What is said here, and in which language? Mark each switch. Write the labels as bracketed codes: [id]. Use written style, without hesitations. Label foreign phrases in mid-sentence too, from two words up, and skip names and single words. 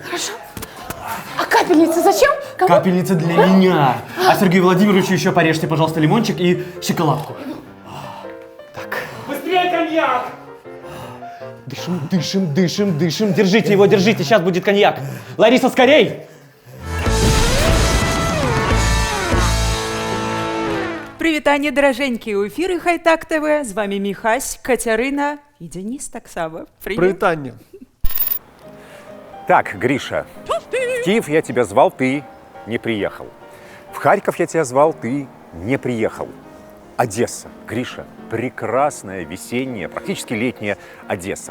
[ru] Хорошо. А капельница зачем? Кому? Капельница для меня. А Сергею Владимировичу еще порежьте, пожалуйста, лимончик и шоколадку. Так. Быстрее коньяк! Дышим, дышим, дышим, дышим. Держите его, держите, сейчас будет коньяк. Лариса, скорей! [uk] Привітання, дороженькі, у ефірі Хайтак ТВ. З вами Михась, Катерина и Денис так само. Привет. Привитание. [ru] Так, Гриша, в Киев я тебя звал, ты не приехал. В Харьков я тебя звал, ты не приехал. Одесса, Гриша, прекрасная весенняя, практически летняя Одесса.